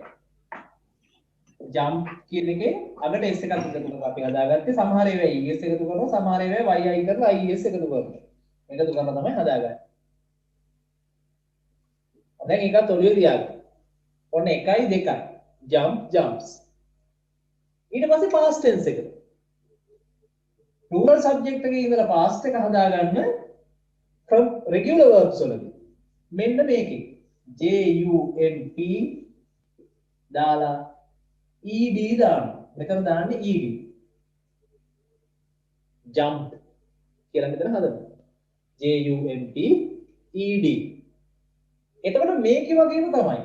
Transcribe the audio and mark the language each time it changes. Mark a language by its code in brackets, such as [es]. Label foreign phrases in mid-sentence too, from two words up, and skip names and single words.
[si] jump කියන එකේ අගට s එකක් එකතු කරලා අපි හදාගත්තේ. සමහර ඒවා es එකතු කරනවා, සමහර ඒවා y අයින් කරලා ies එකතු කරනවා. එකතු කරලා තමයි හදාගන්නේ. දැන් එකත් ඔළුවේ තියාගන්න. ඔන්න 1යි 2යි. [en] jump jumps. [si] ඊට පස්සේ [en] past tense [si] එක. [en] plural subject [si] එකේ ඉඳලා past එක හදාගන්න [en] from regular verbs [si] වලදී. මෙන්න මේකේ JUMP දාලා ED දාන්න. මෙතන දාන්නේ ED. jump කියලා මෙතන හදන්න. [en] JUMP ED. [si] එතකොට මේකේ වගේම තමයි.